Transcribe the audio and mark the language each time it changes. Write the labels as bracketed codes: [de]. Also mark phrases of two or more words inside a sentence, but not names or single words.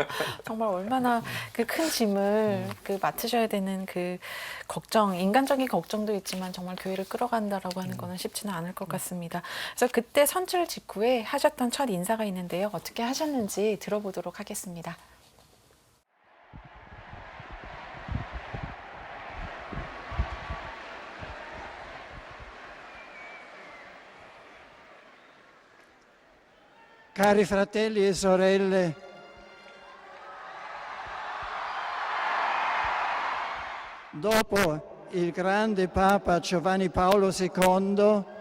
[ko] 정말 얼마나 그 큰 짐을 그 맡으셔야 되는 그 걱정, 인간적인 걱정도 있지만 정말 교회를 끌어간다라고 하는 거는 쉽지는 않을 것 같습니다. 그래서 그때 선출 직후에 하셨던 첫 인사가 있는데요. 어떻게 하셨는지 들어보도록 하겠습니다. [it] Cari fratelli e sorelle, dopo il grande Papa Giovanni Paolo II,